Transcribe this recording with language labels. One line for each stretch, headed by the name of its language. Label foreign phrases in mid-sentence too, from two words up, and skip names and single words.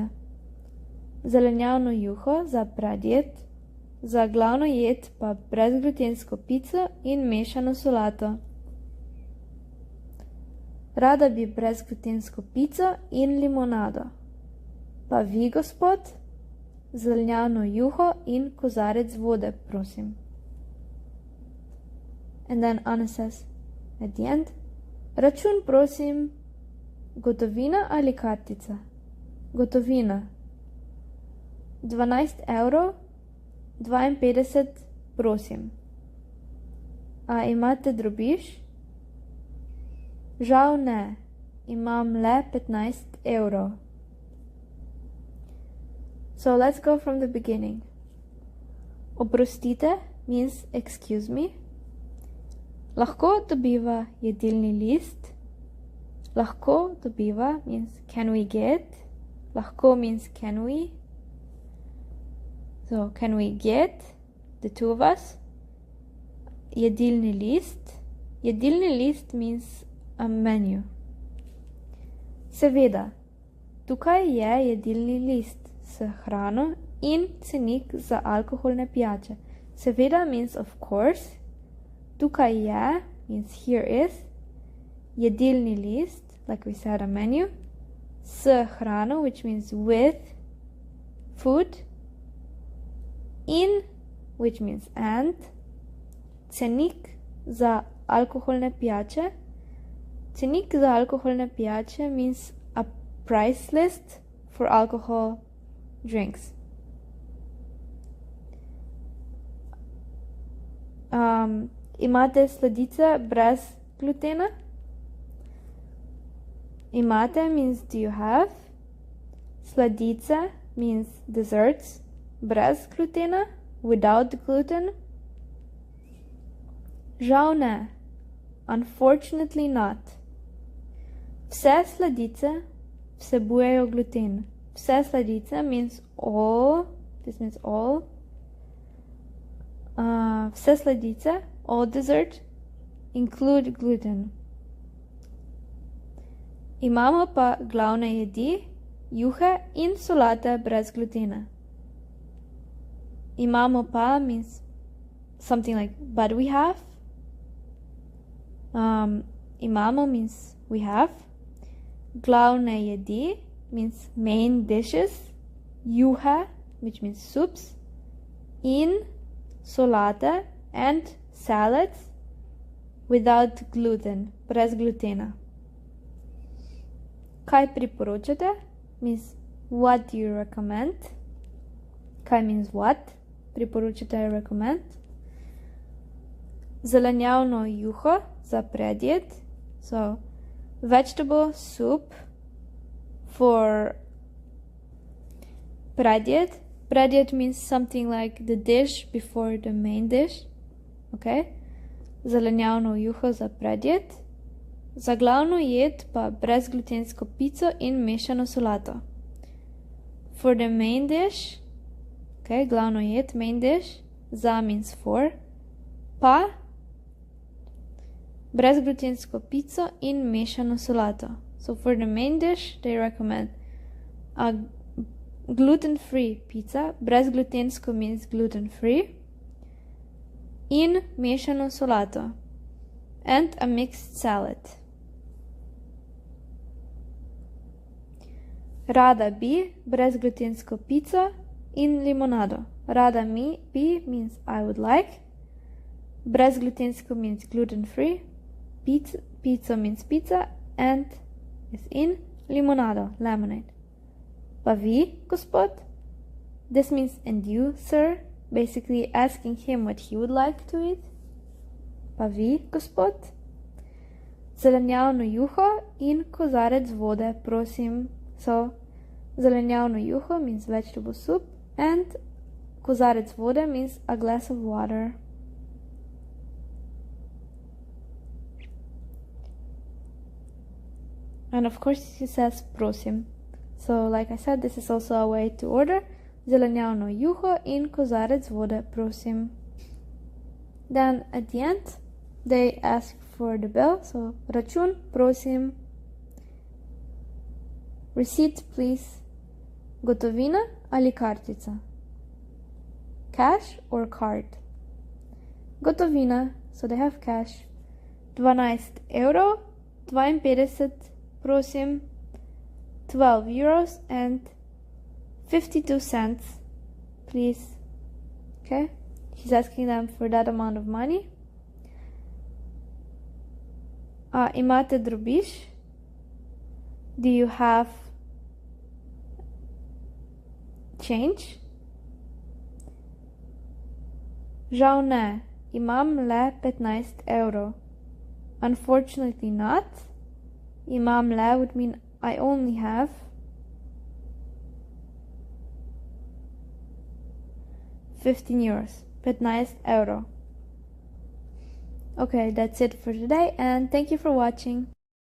Slovenian: Zelenjavno juho za predjed, za glavno jed pa brezglutensko pico in mešano solato. Rada bi brezglutensko pico in limonado. Pa vi, gospod? Zelenjavno juho in kozarec vode, prosim.
English: And then Anna says, at the end,
Slovenian: račun, prosim, gotovina ali kartica? Gotovina. 12 evrov, 52, prosim. A imate drobiž? Žal ne, imam le 15 evrov.
English: So let's go from the beginning. Oprostite means excuse me.
Slovenian: Lahko dobiva jedilni list. Lahko dobiva
English: means can we get. Lahko means can we. So, can we get, the two of us?
Slovenian: Jedilni list. Jedilni list
English: means a menu.
Slovenian: Seveda, tukaj je jedilni list s hrano in cenik za alkoholne pijače.
English: Seveda means of course.
Slovenian: Tukaj je
English: means here is.
Slovenian: Jedilni list,
English: like we said, a menu.
Slovenian: S hrano,
English: which means with food. In, which means and.
Slovenian: Cenik za alkoholne pijače. Cenik za alkoholne pijače
English: means a price list for alcohol drinks.
Slovenian: Imate sladice brez glutena?
English: Imate means do you have. Sladice means desserts
Slovenian: brez glutena,
English: without gluten.
Slovenian: Žal ne.
English: Unfortunately not.
Slovenian: Vse sladice vsebujejo gluten. Vse sladice
English: means all. This means all.
Slovenian: Vse sladice,
English: all dessert, include gluten.
Slovenian: Imamo pa glavne jedi, juhe in solate brez glutena. Imamo pa
English: means something like but we have. Imamo means we have.
Slovenian: Glavne jedi
English: means main dishes. Juhe, which means soups.
Slovenian: In solate
English: and salads without gluten,
Slovenian: brez glutena. Kaj priporočate
English: means what do you recommend. Kaj means what? Priporočate recommend.
Slovenian: Zelenjavno juho za predjed.
English: So, vegetable soup for predjed. Predjed means something like the dish before the main dish. Okay?
Slovenian: Zelenjavno juho za predjed. Za glavno jed pa brezglutensko pico in mešano solato.
English: For the main dish,
Slovenian: okay, glavno jed,
English: main dish, za means for,
Slovenian: pa brezglutensko pico in mešano solato.
English: So for the main dish, they recommend a gluten-free pizza. Brezglutensko means gluten-free.
Slovenian: In mešano solato.
English: And a mixed salad.
Slovenian: Rada bi brezglutensko pico in limonado. Rada bi
English: means I would like. Brezglutensko means gluten-free. Pizza means pizza and is
Slovenian: in limonado,
English: lemonade.
Slovenian: Pa vi, gospod?
English: This means and you, sir, basically asking him what he would like to eat.
Slovenian: Pa vi, gospod? Zelenjavno juho in kozarec vode, prosim.
English: So,
Slovenian: zelenjavno juho
English: means vegetable soup and
Slovenian: kozarec vode
English: means a glass of water. And of course he says prosim. So like I said, this is also a way to order.
Slovenian: Zelenjavno juho in kozarec vode, prosim.
English: Then at the end, they ask for the bill.
Slovenian: So račun, prosim.
English: Receipt, please.
Slovenian: Gotovina ali kartica?
English: Cash or card? Gotovina, so they have cash.
Slovenian: 12 evrov, 52, prosim.
English: 12 euros and 52 cents, please. Okay? He's asking them for that amount of money.
Slovenian: Imate drobiž?
English: Do you have change?
Slovenian: Žal ne, imam le 15 evrov.
English: Unfortunately not.
Slovenian: Imam le
English: would mean I only have. €15. 15 euro. Okay, that's it for today and thank you for watching.